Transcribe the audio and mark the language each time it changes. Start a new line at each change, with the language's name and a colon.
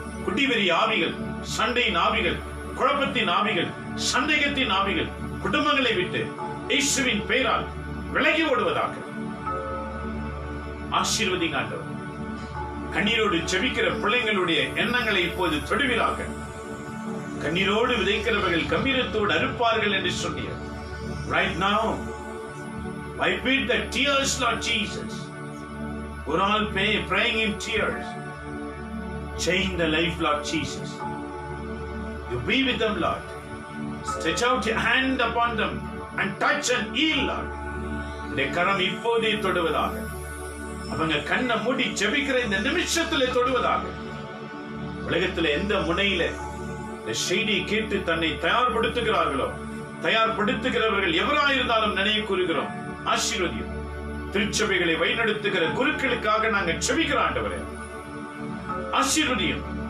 Tamil: குடிவெறி ஆவிகள், சண்டையின் ஆவிகள், குழப்பத்தின் ஆவிகள், சந்தேகத்தின் ஆவிகள் குடும்பங்களை விட்டு இயேசுவின் பெயரால் விலகி ஓடுவதாக. ஆசீர்வதிங்க ஆண்டவர். கண்ணீரோடு செபிக்கிற பிள்ளைகளுடைய எண்ணங்களை இப்போது தொடுவீராக. கண்ணீரோடு விதைக்கிறவர்கள் கம்பீரத்தோடு அறுப்பார்கள் என்று சொன்னீர்.
English: Right now, wipe the tears, Lord Jesus. We're all praying in tears. Change the life, Lord Jesus. You be with them, Lord. Stretch out your hand upon them and touch and heal, Lord.
Tamil: இந்த கரம் இப்போதே தொடுவதாக. அவங்க கண்ணை மூடி ஜெபிக்கிற இந்த நிமிஷத்திலே தொடுவதாக. உலகத்தில் எந்த முனையில இந்த செய்தியை கேட்டு தன்னை தயார்படுத்துகிறார்களோ, தயார்படுத்துகிறவர்கள் எவராயிருந்தாலும் நினைவு கூறுகிறோம். ஆசீர்வதியும். திருச்சபைகளை வழிநடத்துகிற குருக்களுக்காக நாங்கள் ஜெபிக்கிறோம் ஆண்டவரே. ஆசீர்வதியும்.